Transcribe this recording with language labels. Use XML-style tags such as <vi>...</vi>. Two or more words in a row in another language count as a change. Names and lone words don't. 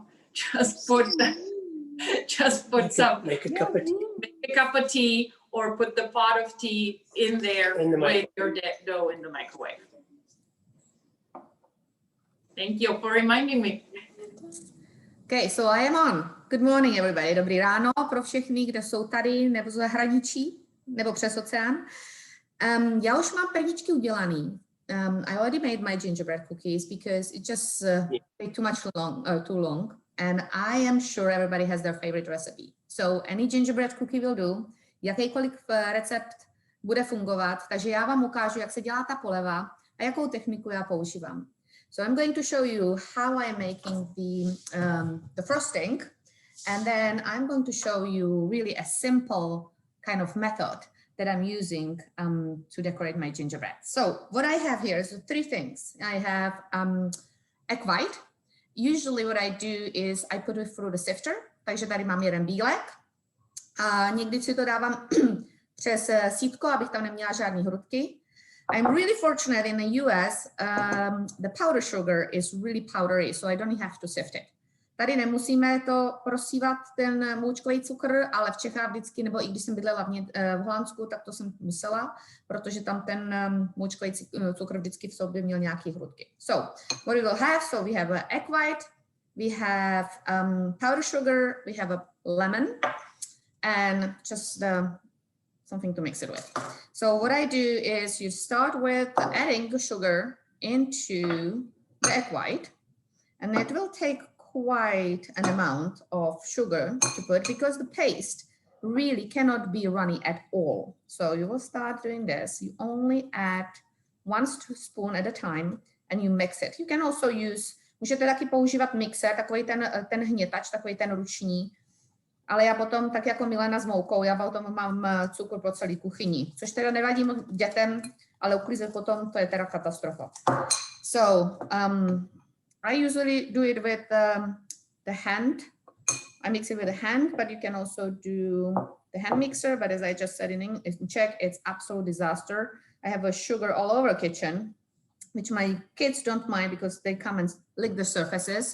<en>Just put some. Make a cup of tea. Make a cup of tea, or put the pot of tea in there with your dough in the microwave. Thank you for reminding me. Okay, so I am on. Good morning, everybody.</en> <cs>Dobrý ráno pro všechny, kdo jsou tady nebo z zahraničí, nebo přes oceán. Já už mám perníčky udělaný.</cs> <en>I already made my gingerbread cookies because it just take too long. And I am sure everybody has their favorite recipe. So any gingerbread cookie will do.</en> <cs>Jakýkoliv recept bude fungovat. Takže já vám ukážu, jak se dělá ta poleva a jakou techniku já používám.</cs> <en>So I'm going to show you how I'm making the frosting, and then I'm going to show you really a simple kind of method that I'm using to decorate my gingerbread. So what I have here is 3 things. I have egg white. Usually what I do is I put it through the sifter,</en> <cs>takže tady mám jeden bílek. A někdy si to dávám přes sítko, abych tam neměla žádný hrudky.</cs> <en>I'm really fortunate in the US, the powder sugar is really powdery, so I don't have to sift it.</en> <cs>Tady nemusíme to prosívat, ten moučkový cukr, ale v Čechách vždycky, nebo i když jsem bydlela v Holandsku, tak to jsem musela, protože tam ten moučkový cukr vždycky v sobě měl nějaké hrudky.</cs> <en>So, what we will have, so we have an egg white, we have powdered sugar, we have a lemon, and just something to mix it with. So what I do is you start with adding the sugar into the egg white, and it will take quite an amount of sugar to put because the paste really cannot be runny at all. So you will start doing this. You only add 1 spoon at a time and you mix it. You can also use,</en> <cs>můžete taky používat mixer, takový ten hnětač, takový ten ruční, ale já potom, tak jako Milena s moukou, já potom mám cukr pro celý kuchyni, což teda nevadí dětem, ale uklízet potom, to je teda katastrofa.</cs> <en>So, I usually do it with the hand. I mix it with the hand, but you can also do the hand mixer. But as I just said in Czech, it's absolute disaster. I have a sugar all over the kitchen, which my kids don't mind because they come and lick the surfaces.</en>